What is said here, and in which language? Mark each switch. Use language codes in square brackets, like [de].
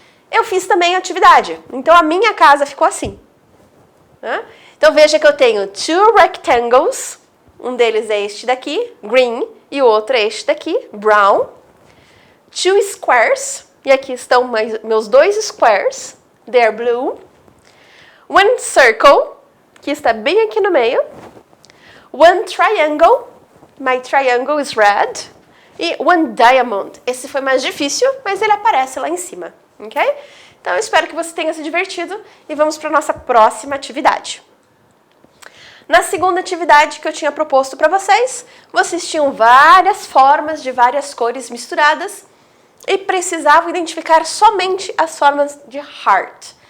[pt] Eu fiz também a atividade, então a minha casa ficou assim. Então veja que eu tenho [en] two rectangles, [pt] um deles é este daqui, green, e o outro é este daqui, brown. [en] Two squares, [pt] e aqui estão meus dois squares, [en] they're blue. One circle, [pt] que está bem aqui no meio. [en] One triangle, my triangle is red. [pt] E [en] one diamond, [pt] esse foi mais difícil, mas ele aparece lá em cima, ok? Então eu espero que você tenha se divertido e vamos para a nossa próxima atividade. Na segunda atividade que eu tinha proposto para vocês, vocês tinham várias formas de várias cores misturadas e precisavam identificar somente as formas de heart.